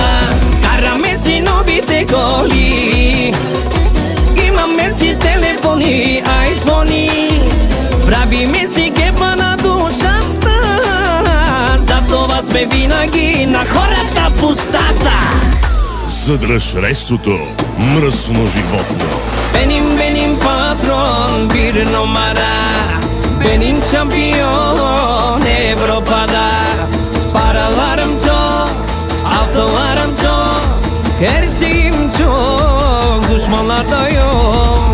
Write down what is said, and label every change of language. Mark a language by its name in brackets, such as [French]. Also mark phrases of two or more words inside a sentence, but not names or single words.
[Bulgarian] Караме си новите коли, имаме си телефони, айфони. Правиме си кефа на душата, затова сме винаги на хората в устата. Задръж рестото, мръсно животно. [Turkish] Benim patron bir numara, benim şampiyon Avrupa'da. Paralarım çok, avtolarım çok, her şeyim çok, düşmanlar da yok.